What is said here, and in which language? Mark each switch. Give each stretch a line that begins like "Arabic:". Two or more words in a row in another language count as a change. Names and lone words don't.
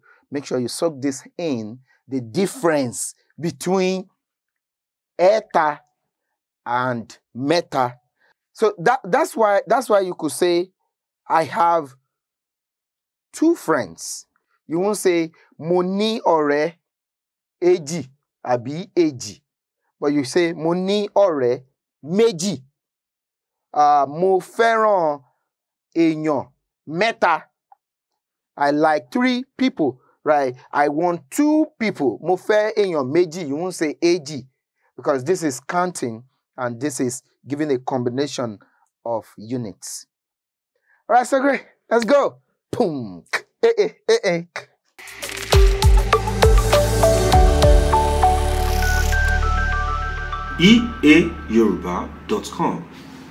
English: Make sure you soak this in, the difference between eta and meta. So that's why you could say I have 2 friends. You won't say
Yoruba: mo ní ọ̀rẹ́ èjì àbí èjì,
English: but you say
Yoruba: mo ní ọ̀rẹ́ méjì. Mo fẹ́ràn èèyàn mẹ́ta.
English: I like 3 people, right? I want 2 people.
Yoruba: Mo fẹ́ èèyàn méjì,
English: you won't say èjì, because this is counting and this is giving a combination of units. All right, so great. Let's go. Boom. eayoruba.com